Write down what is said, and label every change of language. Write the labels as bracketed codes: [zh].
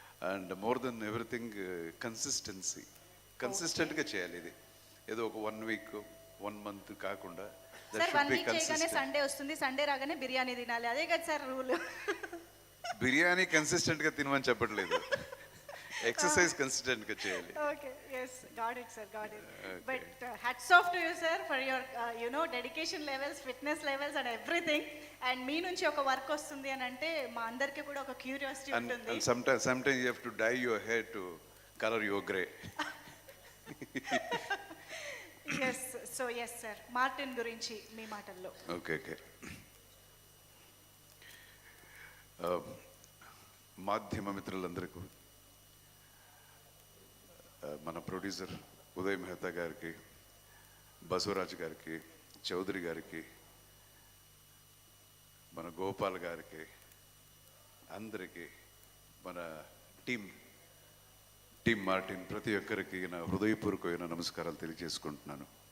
[en] and more than everything [te] కన్సిస్టెంట్గా చేయాలి. ఇది ఏదో ఒక 1 వీక్ 1 మంత్ కాకుండా సార్ 1 వీక్ చేయగానే సండే వస్తుంది, సండే రాగానే బిర్యానీ తినాలి, అదే కదా సార్ రూల్. బిర్యానీ కన్సిస్టెంట్గా తినమని చెప్పట్లేదు, ఎక్సర్సైజ్ కన్సిస్టెంట్గా చేయాలి. [en] Okay, yes, got it sir, got it. But hats off to you sir for your dedication levels, fitness levels and everything. [te] And మీ నుంచి ఒక వర్క్ వస్తుంది అని అంటే మా అందరికీ కూడా ఒక క్యూరియాసిటీ ఉంటుంది. [en] And sometimes you have to dye your hair to color your gray. Yes, so yes sir, [te] Martin గురించి మీ మాటల్లో. [en] Okay. [te] మాధ్యమ మిత్రులందరికీ, మన ప్రొడ్యూసర్ ఉదయ్ మెహతా గారికి, బసవరాజు గారికి, చౌదరి గారికి, మన గోపాల్ గారికి, అందరికీ, మన టీం మార్టిన్ ప్రతి ఒక్కరికి నా హృదయపూర్వకమైన నమస్కారాలు తెలియజేసుకుంటున్నాను.